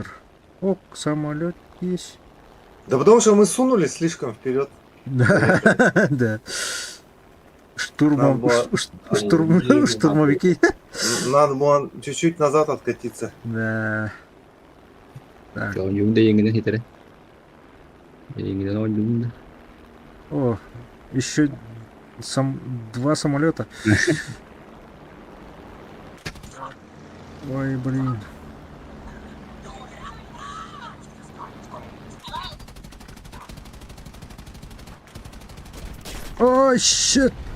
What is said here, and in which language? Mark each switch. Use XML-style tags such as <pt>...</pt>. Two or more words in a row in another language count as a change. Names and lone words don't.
<ru>О, самолет есть. Да потому что мы сунулись слишком вперед. Да, да. Нам было- Штурмовики. Надо было чуть-чуть назад откатиться. Да. Так.</ru> <vi>Trời ơi, đi người ta thì tới đây. Người ta nói đúng đó.</vi> <ru>О, еще два самолета. Ой, блин. Ой, щит.</ru>